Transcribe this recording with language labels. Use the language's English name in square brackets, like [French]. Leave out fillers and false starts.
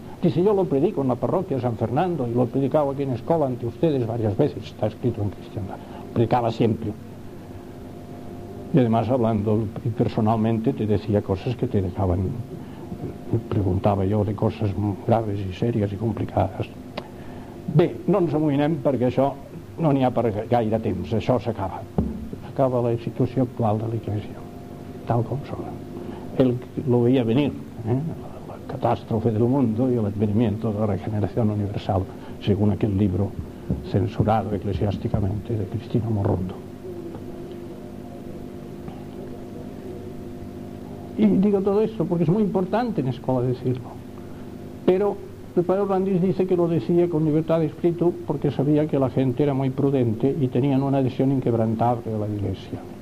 [Spanish] Dice, yo lo predico en la parroquia de San Fernando, y lo he predicado aquí en Escola ante ustedes varias veces, está escrito en cristiandad. Predicaba siempre. Y además, hablando personalmente, te decía cosas que te dejaban. Me preguntaba yo de cosas graves y serias y complicadas. [Catalan] Bé, no ens amoïnem, perquè això no n'hi ha per gaire temps, això s'acaba. S'acaba la situació actual de l'Iglesia, tal com sona. [Spanish] Él lo veía venir, la catástrofe del mundo y el advenimiento de la regeneración universal, según aquel libro censurado eclesiásticamente de Cristina Morrondo. Y digo todo esto porque es muy importante en Escola decirlo. Pero el padre Orlandis dice que lo decía con libertad de espíritu porque sabía que la gente era muy prudente y tenían una adhesión inquebrantable a la Iglesia.